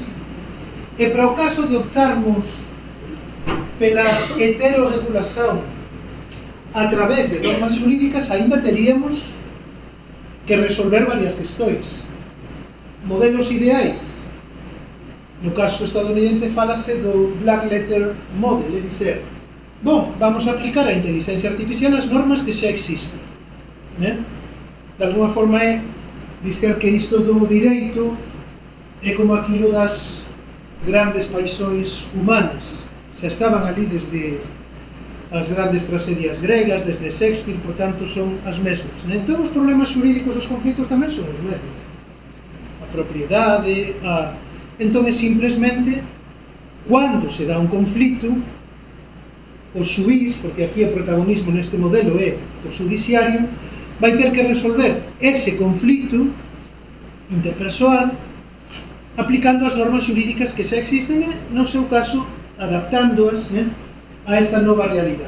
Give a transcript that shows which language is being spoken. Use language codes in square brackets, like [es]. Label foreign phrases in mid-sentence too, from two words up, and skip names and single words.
[gl] E para o caso [pt] de optarmos pela [gl] heterorregulación a través de normas xurídicas, [pt] ainda teríamos que resolver varias questões. [gl] Modelos ideais. No caso estadounidense falase do Black Letter Model, [pt] é dizer, bom, [gl] vamos a aplicar a inteligencia artificial as normas que xa existen, né? [pt] De alguma forma é dizer que isto do direito é como aquilo das grandes paixões humanas, [gl] xa estaban ali desde as grandes tragedias gregas, desde Shakespeare, por tanto son as mesmas, né? Entón os problemas xurídicos, os conflitos tamén son os mesmos, a propiedade, entón é simplesmente cando se dá un conflito, o xuíz, porque aquí o protagonismo neste modelo é o xudiciario, vai ter que resolver ese conflito interpersoal aplicando as normas xurídicas que xa existen e, no seu caso, adaptándoas, né, a esa nova realidade.